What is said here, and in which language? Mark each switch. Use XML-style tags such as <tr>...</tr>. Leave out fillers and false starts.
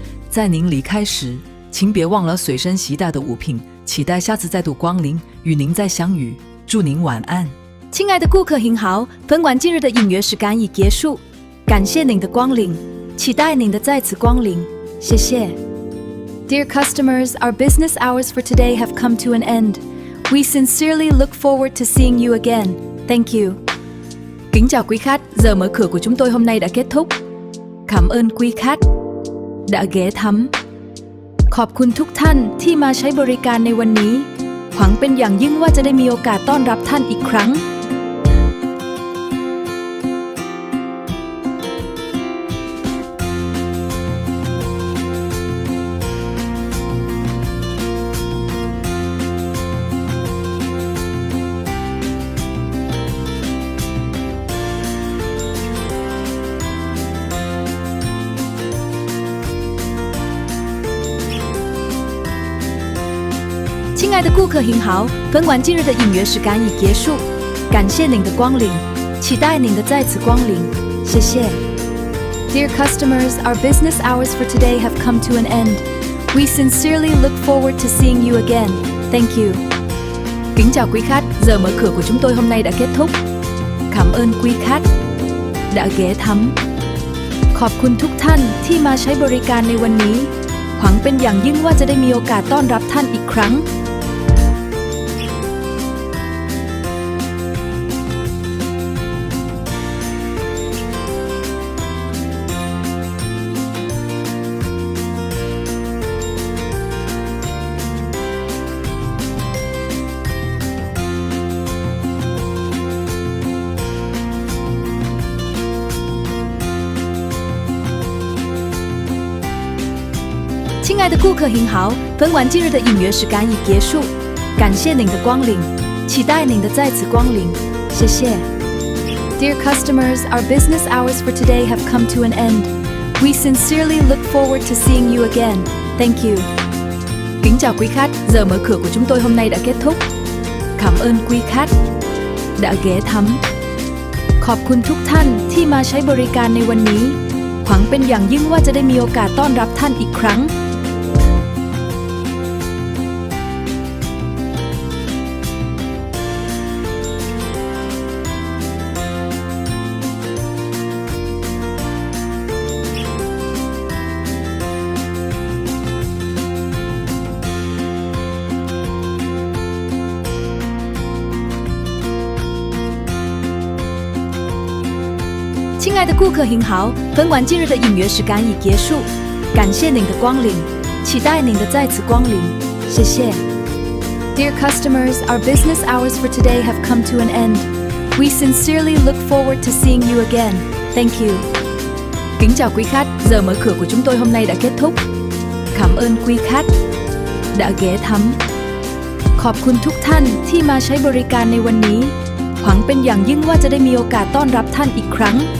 <zh>在您离开时，请别忘了随身携带的物品，期待下次再度光临，与您再相遇。祝您晚安。亲爱的顾客您好，本馆今日的营业时间已结束，感谢您的光临，期待您的再次光临，谢谢。</zh> <en>Dear customers, our business hours for today have come to an end. We sincerely look forward to seeing you again. Thank you.</en> <vi>Kính chào quý khách, giờ mở cửa của chúng tôi hôm nay đã kết thúc. Cảm ơn quý khách đã ghé thăm.</vi> <th>ขอบคุณทุกท่านที่มาใช้บริการในวันนี้หวังเป็นอย่างยิ่งว่าจะได้มีโอกาสต้อนรับท่านอีกครั้ง</th> <zh>亲爱的顾客您好，本馆今日的营业时间已结束，感谢您的光临，期待您的再次光临，谢谢。</zh> <en>Dear customers, our business hours for today have come to an end. We sincerely look forward to seeing you again. Thank you.</en> <vi>Kính chào quý khách, giờ mở cửa của chúng tôi hôm nay đã kết thúc. Cảm ơn quý khách đã ghé thăm.</vi> <th>ขอบคุณทุกท่านที่มาใช้บริการในวันนี้หวังเป็นอย่างยิ่งว่าจะได้มีโอกาสต้อนรับท่านอีกครั้ง</th> <zh>亲爱的顾客您好，本馆今日的营业时间已结束，感谢您的光临，期待您的再次光临，谢谢。</zh> <en>Dear customers, our business hours for today have come to an end. We sincerely look forward to seeing you again. Thank you.</en> <vi>Kính chào quý khách, giờ mở cửa của chúng tôi hôm nay đã kết thúc. Cảm ơn quý khách đã ghé thăm.</vi> <th>ขอบคุณทุกท่านที่มาใช้บริการในวันนี้หวังเป็นอย่างยิ่งว่าจะได้มีโอกาสต้อนรับท่านอีกครั้ง</th> <zh>亲爱的顾客您好，本馆今日的营业时间已结束，感谢您的光临，期待您的再次光临，谢谢。</zh> <en>Dear customers, our business hours for today have come to an end. We sincerely look forward to seeing you again. Thank you.</en> <vi>Kính chào quý khách, giờ mở cửa của chúng tôi hôm nay đã kết thúc. Cảm ơn quý khách đã ghé thăm.</vi> <th>ขอบคุณทุกท่านที่มาใช้บริการในวันนี้หวังเป็นอย่างยิ่งว่าจะได้มีโอกาสต้อนรับท่านอีกครั้ง</th>